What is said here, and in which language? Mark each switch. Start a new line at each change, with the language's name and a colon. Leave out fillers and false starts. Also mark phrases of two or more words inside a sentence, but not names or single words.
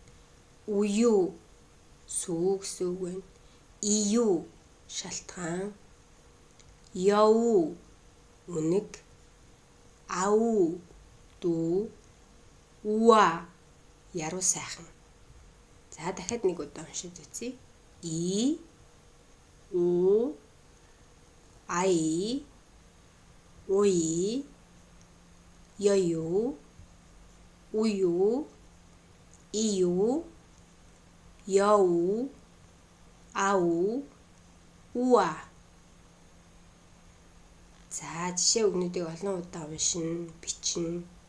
Mongolian: Үю. Сүү гэсэн үг байна. Ию. Шалтгаан. Ёу. Үнэг. Ау. Дүү. Уа. Яруу сайхан. За дахиад нэг удаа уншиж үзье. И. У. Ай. Уи. Ёю. Ую. Ию. Ёу. Ау. Уа. За жишээ үгнүүдийг олон удаа уншина, бичнэ.